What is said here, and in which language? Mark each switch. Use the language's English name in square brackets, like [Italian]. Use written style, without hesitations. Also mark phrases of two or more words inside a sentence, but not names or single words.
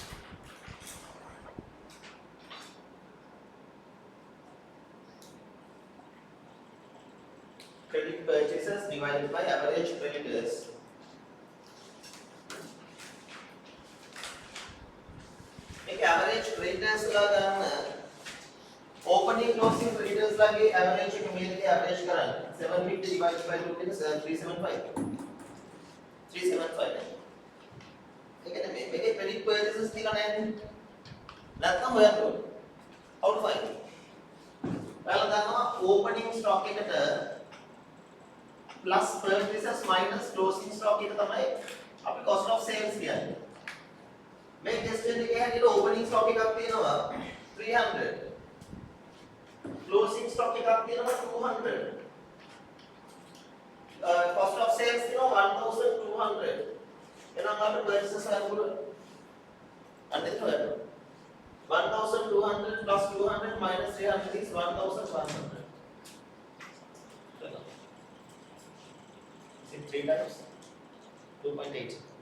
[English] Credit purchases divided by average creditors. [Sinhala] මේක [English] average creditors [Sinhala] ලා ගන්න [English] opening closing creditors [Sinhala] ලාගේ average එක මේකේ average කරන්න [English] 750 divided by 2 is 375. [Sinhala] 375 නේ. ඒ කියන්නේ මේකේ [English] credit purchases [Sinhala] තියලා නැහැ නේ. නැත්නම් හොයන්න ඕනේ. [English] How to find? [Sinhala] ඔයාලා දන්නවා [English] opening stock [Sinhala] එකට [English] plus purchases minus closing stock [Sinhala] එක තමයි අපි [English] cost of sales [Sinhala] කියන්නේ. මේ टेस्ट එකේ හැටියට [English] opening stock [Sinhala] එකක් තියෙනවා 300. [English] Closing stock [Sinhala] එකක් තියෙනවා 200. [English] Cost of sales [Sinhala] තියෙනවා 1200. එහෙනම් අපිට purchases හරියට අන්න ඒක හොයන්න. [English] 1200 plus 200 minus 300 is 1100. Is it 3 times? 2.8.